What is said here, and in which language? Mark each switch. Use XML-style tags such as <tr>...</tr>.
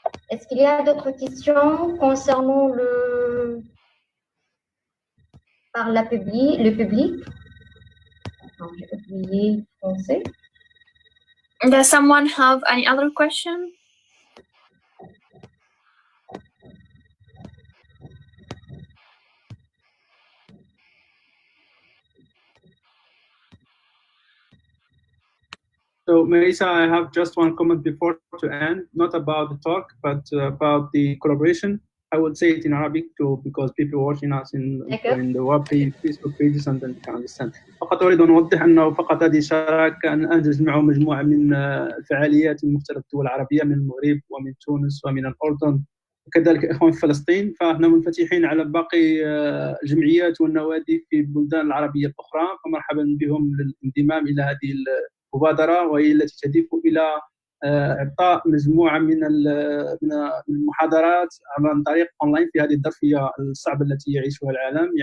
<fr>Est-ce qu'il y a d'autres questions concernant le public? Non, j'ai oublié le français.</fr> <en>Does someone have any other question? So Melissa, I have just one comment before to end, not about the talk, but about the collaboration. I would say it in Arabic too, because people watching us in the web page, Facebook pages, and then can understand.</en> <ar>فقط أريد أن أوضح أنه فقط هذه الشراكة أن تجمع مجموعة من الفعاليات من مختلف الدول العربية، من المغرب ومن تونس ومن الأردن وكذلك إخوان في فلسطين. فإحنا منفتحين على باقي الجمعيات والنوادي في البلدان العربية الأخرى، فمرحبا بهم للانضمام إلى هذه المبادرة، وهي التي تهدف إلى إعطاء مجموعة من المحاضرات عن طريق أونلاين في هذه الظرفية الصعبة التي يعيشها العالم.</ar>